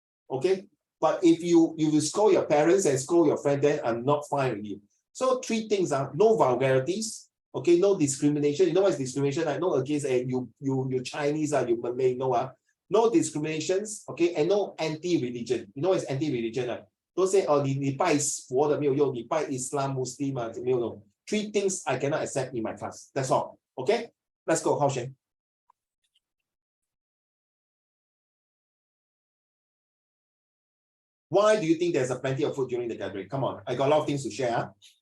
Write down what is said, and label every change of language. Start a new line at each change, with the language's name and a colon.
English: Okay, but if you scold your parents and scold your friend, then I'm not fine with you. So 3 things are no vulgarities. Okay, no discrimination. You know what is discrimination? I know against you Chinese, you Malay, no discriminations. Okay, and no anti-religion. You know what is anti-religion? Don't say, oh,
Chinese: 你拜佛的没有用，你拜 Islam, Muslim 没有用。
English: 3 things I cannot accept in my class. That's all. Okay, let's go. Hao Shen. Why do you think there's plenty of food during the gathering? Come on, I got a lot of things to share.